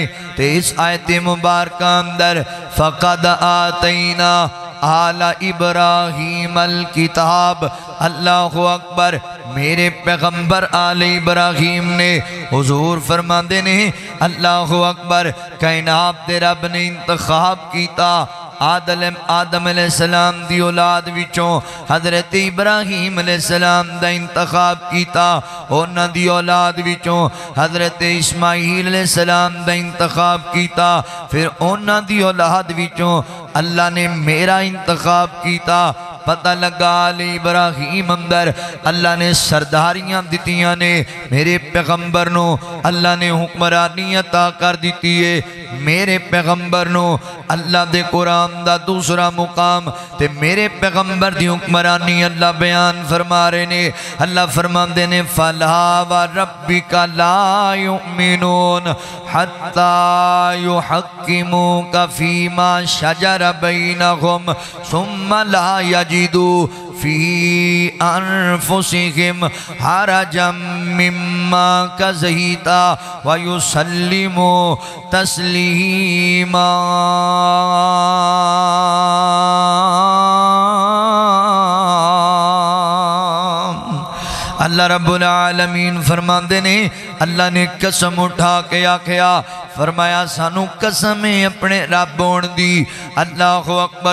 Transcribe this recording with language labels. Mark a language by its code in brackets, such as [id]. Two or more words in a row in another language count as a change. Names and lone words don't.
[pa] تے اس آیت مبارکہ اندر [ar] فقد آتینا آل ابراہیم الکتاب، اللہ اکبر، [pa] میرے پیغمبر آل ابراہیم نے حضور فرماندے نے [ar] اللہ اکبر [pa] کائنات دے رب نے انتخاب کیتا آدم [ar] علیہ السلام [pa] دی اولاد وچوں حضرت ابراہیم [ar] علیہ السلام [pa] دا انتخاب کیتا، اونا دی اولاد وچوں حضرت اسماعیل [ar] علیہ السلام [pa] دا انتخاب کیتا، پھر اونا دی اولاد وچوں اللہ نے میرا انتخاب کیتا۔ پتہ لگا آل ابراہیم اندر اللہ نے سرداریاں دتیاں نے، میرے پیغمبر نو اللہ نے حکمرانی عطا کر دیتی ہے، میرے پیغمبر نو اللہ دے قرآن دا دوسرا مقام تے میرے پیغمبر دی حکمرانی اللہ بیان فرما رہے نے۔ اللہ فرماندے نے [ar] فَلَا وَرَبِّكَ لَا يُؤْمِنُونَ حَتَّى يُحَكِّمُوكَ فِي مَا شَجَرَ بَيْنَهُمْ ثُمَّ لَا يَجِدُوا فِي أَنفُسِهِمْ حَرَجًا مِّمَّا قَضَيْتَ وَيُسَلِّمُوا تَسْلِيمًا۔ [pa] اللہ [ar] رب العالمین [pa] فرماندے نے اللہ نے قسم اٹھا کے آکھیا، فرمایا سانو قسم اپنے رب ہون دی، [ar] اللہ اکبر،